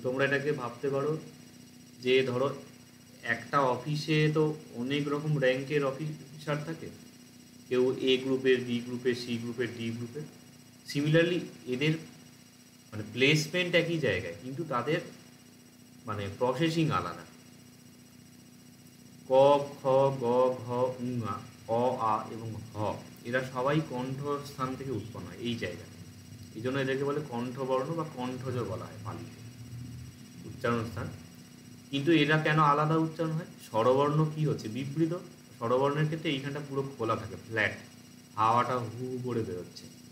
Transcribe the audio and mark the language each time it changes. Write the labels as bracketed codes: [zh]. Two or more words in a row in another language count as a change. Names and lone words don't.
[bn] মানে তোমরা এটাকে ভাবতে পারো যে ধরো একটা অফিসে তো অনেক রকম র্যাঙ্কের অফিসার থাকে, কেউ এ গ্রুপের, বি গ্রুপের, সি গ্রুপের, ডি গ্রুপের। সিমিলারলি এদের মানে প্লেসমেন্ট একই জায়গায়, কিন্তু তাদের মানে প্রসেসিং আলাদা। ক, খ, গ, ঘ, উঙা, অ, আ এবং হ, এরা সবাই কণ্ঠস্থান থেকে উৎপন্ন হয় এই জায়গায়। এই জন্য এদেরকে বলে কণ্ঠবর্ণ বা কণ্ঠজ বলা হয় পালিতে, উচ্চারণ স্থান। কিন্তু এরা কেন আলাদা উচ্চারণ হয়? স্বরবর্ণ কি হচ্ছে বিবৃত, স্বরবর্ণের ক্ষেত্রে এইখানটা পুরো খোলা থাকে, ফ্ল্যাট, হাওয়াটা হু হু করে বেরোচ্ছে।